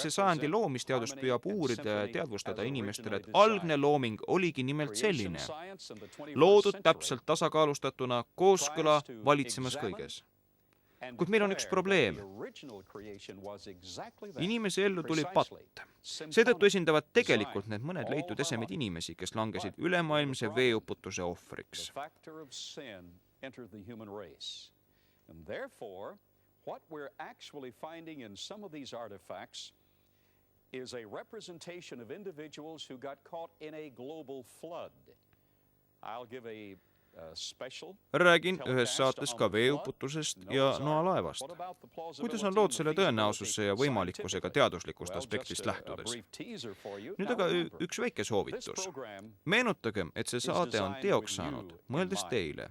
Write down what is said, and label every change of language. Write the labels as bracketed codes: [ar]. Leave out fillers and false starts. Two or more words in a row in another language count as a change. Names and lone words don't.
[et] sajandi loomisteadus püüab uurida ja teadvustada inimestele, et algne looming oligi nimelt selline, loodud täpselt tasakaalustatuna, kooskõla valitsemas kõiges. Kuid meil on üks probleem. Inimese ellu tuli patt. Seetõttu esindavad tegelikult need mõned leitud esemed inimesi, kes langesid ülemaailmse veeuputuse ohvriks. [en] Is a representation of individuals who got caught in a global flood. I'll give a [et] Räägin ühes saates ka veeuputusest ja noalaevast. Kuidas on lood selle tõenäosuse ja võimalikkusega teaduslikust aspektist lähtudes? Nüüd aga üks väike soovitus. Meenutagem, et see saade on teoks saanud, mõeldes teile.